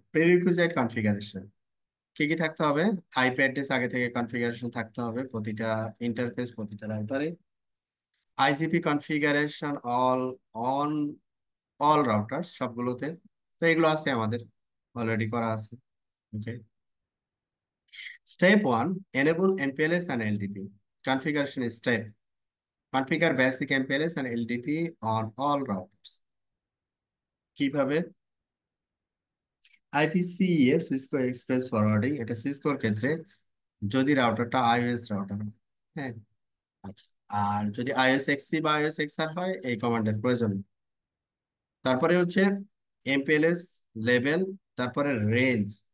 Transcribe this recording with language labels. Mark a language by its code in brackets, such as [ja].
[bn] Prerequisite configuration কি কি থাকতে হবে? আইপি অ্যাড্রেস আগে থেকে কনফিগারেশন থাকতে হবে প্রতিটা ইন্টারফেস, প্রতিটা রাউটারে। IGP configuration all, on all router সবগুলোতে। তো এগুলো আছে আমাদের, অলরেডি করা আছে। ওকে। [en] Step one, enable MPLS and LDP. Configuration step: configure basic MPLS and LDP on all routers. [bn] কিভাবে? IPCEF সিসকো এক্সপ্রেস ফরওয়ার্ডিং, এটা সিসকোর ক্ষেত্রে যদি রাউটারটা আইওএস রাউটার হয়। হ্যাঁ। আচ্ছা, আর যদি আইএস এক্সসি বা আইএস এক্সআর হয়, এই কমান্ডের প্রয়োজন নেই। তারপরে হচ্ছে এমপিএলএস লেভেল, তারপরে রেঞ্জ।